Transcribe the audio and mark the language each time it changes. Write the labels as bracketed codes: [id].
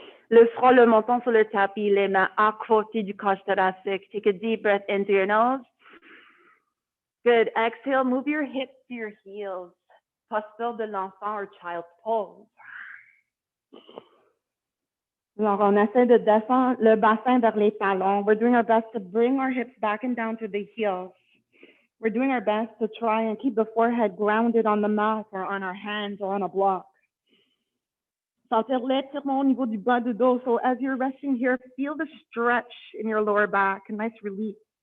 [fr] Le front, le menton sur le tapis, les mains à côté du coche thoracique. [en] Take a deep breath into your nose. Good. Exhale, move your hips to your heels. [fr] Posture de l'enfant [en] or child's pose. [fr] Alors, on essaie de descendre le bassin vers les talons. [en] We're doing our best to bring our hips back and down to the heels. We're doing our best to try and keep the forehead grounded on the mat or on our hands or on a block. [fr] Sentir l'étirement au niveau du bas du dos. [en] So as you're resting here, feel the stretch in your lower back, a nice relief.